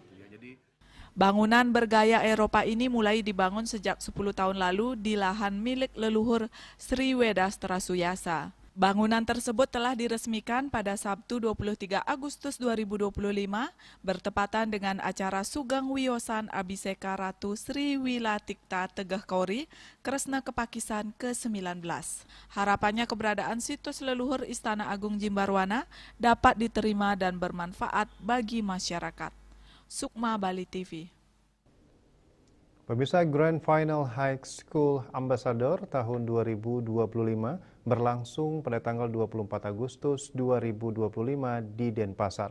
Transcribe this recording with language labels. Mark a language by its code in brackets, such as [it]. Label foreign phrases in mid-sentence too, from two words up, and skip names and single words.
[id] Bangunan bergaya Eropa ini mulai dibangun sejak 10 tahun lalu di lahan milik leluhur Sriwedastra Suyasa. Bangunan tersebut telah diresmikan pada Sabtu 23 Agustus 2025 bertepatan dengan acara Sugeng Wiyosan Abhiseka Ratu Sri Wilatikta Tegeh Kauri Kresna Kepakisan ke-19. Harapannya keberadaan situs leluhur Istana Agung Jimbarwana dapat diterima dan bermanfaat bagi masyarakat. Sukma Bali TV. Pemirsa, Grand Final High School Ambassador tahun 2025 berlangsung pada tanggal 24 Agustus 2025 di Denpasar.